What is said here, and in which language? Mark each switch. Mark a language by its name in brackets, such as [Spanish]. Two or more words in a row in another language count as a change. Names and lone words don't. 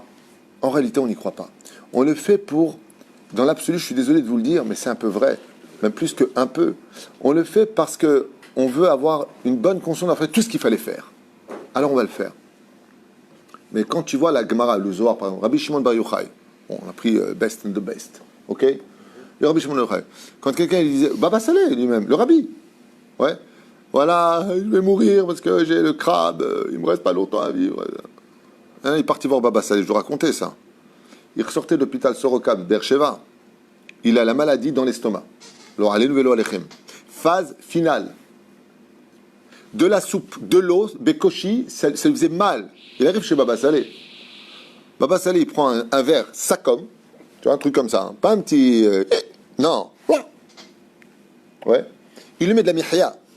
[French] En réalité, on n'y croit pas. On le fait pour, dans l'absolu, je suis désolé de vous le dire, mais c'est un peu vrai, même plus qu'un peu. On le fait parce qu'on veut avoir une bonne conscience d'avoir fait tout ce qu'il fallait faire. Alors on va le faire. Mais quand tu vois la Gemara, le Zohar, par exemple, Rabbi Shimon Bar Yochai, bon, on a pris [English] best and the best, [French] ok? Le Rabbi Shimon Bar Yochai, quand quelqu'un il disait, Baba Saleh lui-même, le Rabbi, ouais, voilà, je vais mourir parce que j'ai le crabe, il me reste pas longtemps à vivre. Hein, il est parti voir Baba Saleh, je vous racontais ça. Il ressortait de l'hôpital Sorokab, Beersheva, il a la maladie dans l'estomac. Alors, allez, [Hebrew] ולא עליכם. [French] Phase finale. De la soupe, de l'eau, Bekoshi, ça lui faisait mal. Il arrive chez Baba Saleh. Baba Saleh, il prend un verre Sakom, tu vois, un truc comme ça, hein, pas un petit... Non. Ouais. Il lui met de la mihya.